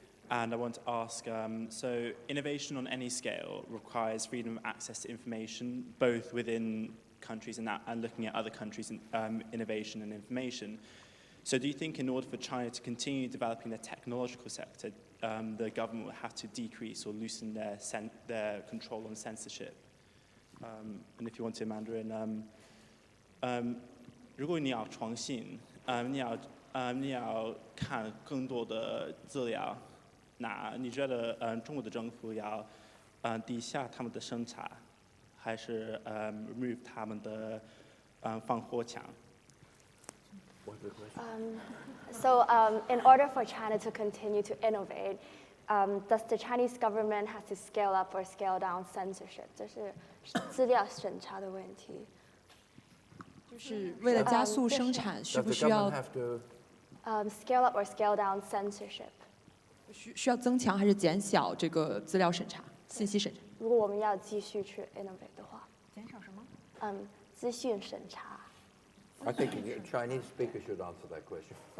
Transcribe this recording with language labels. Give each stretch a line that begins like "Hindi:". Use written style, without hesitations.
English: And I want to ask, so innovation on any scale requires freedom of access to information, both within countries and looking at other countries' innovation and information. So do you think in order for China to continue developing the technological sector, the government will have to decrease or loosen their control on censorship? And if you want to, Mandarin,
Chinese: 如果你要创新，你要看更多的资料，那你觉得中国的政府要低下他们的审查，还是remove 他们的防火墙？
English: So in order for China to continue to innovate, does the Chinese government have to scale up or scale down censorship?
Chinese: 这是资料审查的问题。就是为了加速生产，需不需要
English: scale up or scale down censorship？
Chinese: 需要增强还是减小这个资料审查、信息审查？如果我们要继续去 innovate 的话，减少什么？资讯审查。
English: I think a Chinese speaker should answer that question.